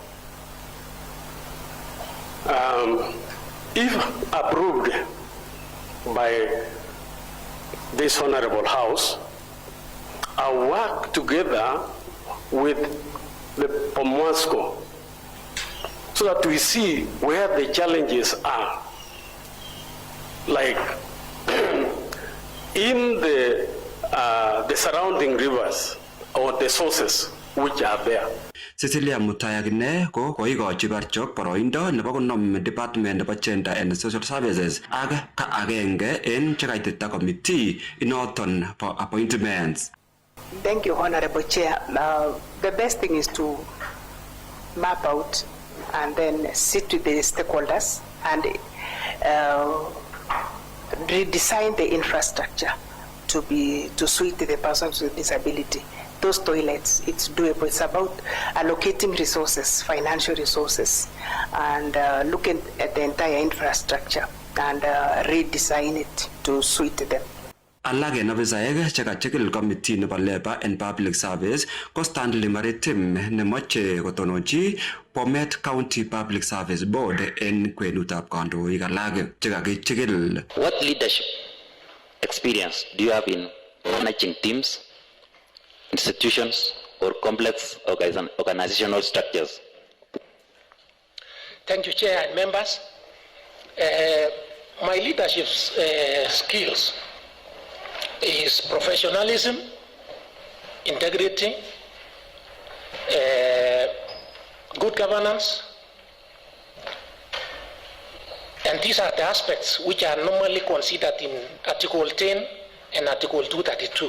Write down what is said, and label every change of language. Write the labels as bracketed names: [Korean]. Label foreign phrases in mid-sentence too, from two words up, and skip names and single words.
[English] If approved by this honorable house, I'll work together with the Pomwasco so that we see where the challenges are. Like in the surrounding rivers or the sources which are there. [Kalenjin] Cecilia Mutayagine ko koikochi Barchok boroindo nebo konom department nebo gender and social services ak ka agenge en chekaitita committee inoton [English] for appointments. Thank you, Honorable Chair. The best thing is to map out and then sit with the stakeholders and redesign the infrastructure to suit the persons with disability. Those toilets, it's doable. It's about allocating resources, financial resources, and looking at the entire infrastructure and redesign it to suit them. [Kalenjin] Alage en ofisaek chekachikil committee nebo Labour and Public Service ko Stanley Maritim nemoche kotononchi Bomet County Public Service Board en kwenutab kandoik alak chekakichikil. [English] What leadership experience do you have in managing teams, institutions, or complex organizational structures? Thank you, Chair and members. My leadership skills is professionalism, integrity, good governance, and these are the aspects which are normally considered in Article 10 and Article 232.